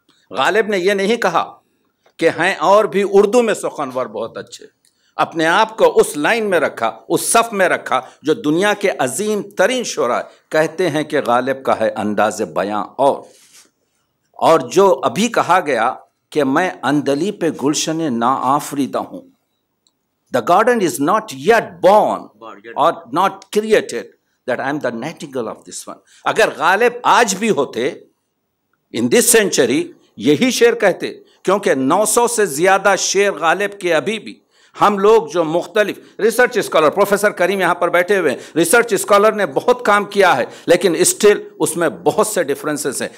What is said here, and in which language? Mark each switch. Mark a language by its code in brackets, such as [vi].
[ur] غالب نے یہ نہیں کہا کہ ہیں اور بھی اردو میں سخنور بہت اچھے. اپنے آپ کو اس لائن میں رکھا, اس صف میں رکھا جو دنیا کے عظیم ترین شعراء کہتے ہیں کہ غالب کا ہے انداز بیاں. اور جو ابھی کہا گیا کہ میں اندلی پہ گلشن نا آفریدہ ہوں. [en] The garden is not yet born or not created, that I am the nightingale of this one. [ur] اگر غالب آج بھی ہوتے [en] in this century [ur] یہی شعر کہتے, کیونکہ 900 سے زیادہ شعر غالب کے ابھی بھی ہم لوگ جو مختلف ریسرچ اسکالر, پروفیسر کریم یہاں پر بیٹھے ہوئے ہیں, ریسرچ اسکالر نے بہت کام کیا ہے, لیکن اسٹل اس میں بہت سے ڈفرینسز ہیں.